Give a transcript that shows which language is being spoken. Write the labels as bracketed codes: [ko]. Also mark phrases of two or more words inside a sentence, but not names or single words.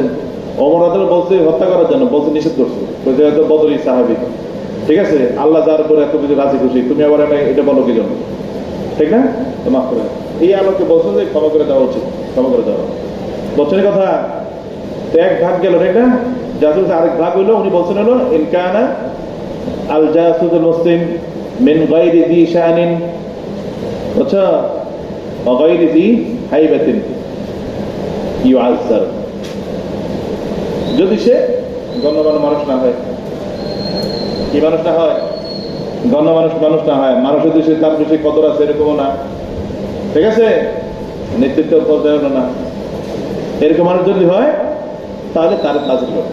[bn] ওমর রাদিয়াল্লাহু বলছে হত্যা করার জন্য, বলছে নিষেধ করছে, বলছে এত বদরি সাহাবী, ঠিক আছে, আল্লাহ যার উপরে এত কিছু রাজি খুশি, তুমি আবার এটা বলো কি জন্য, ঠিক না? তো মাফ করে, এই আলোকে বলছেন যে ক্ষমা করে দেওয়া উচিত, ক্ষমা করে দেওয়া। বলছেন কথা, তো এক ভাগ গেল, ঠিক না? জাসুস আরেক ভাগ হইলো, উনি বলছেন হলো [ar] إن كان الجاسوس المسلم من غير ذي شأن, [bn] আচ্ছা, [ar] وغير ذي هيبة يعزر. [bn] যদি সে গণ্যমান্য মানুষ না হয়, কি মানুষ না হয়? গণ্যমান্য মানুষ না হয়, মানুষ যদি সে তার বেশি কদর আছে এরকমও না, ঠিক আছে, নেতৃত্ব পর্যায়ে না, এরকম মানুষ যদি হয়, তাহলে তার তাজির করবে।